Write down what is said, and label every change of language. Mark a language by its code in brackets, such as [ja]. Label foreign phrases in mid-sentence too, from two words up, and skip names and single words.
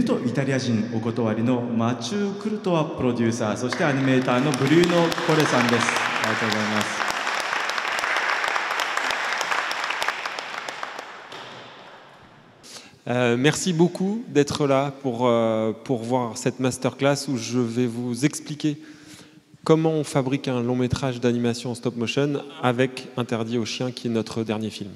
[ja] イタリア人お断りのマチュー・クルトワプロデューサー、そしてアニメーターのブリューノ・コレさんです。ありがとうございます。 [fr] Merci beaucoup d'être là pour voir cette masterclass où je vais vous expliquer comment on fabrique un long métrage d'animation en stop motion avec Interdit aux chiens, qui est notre dernier film.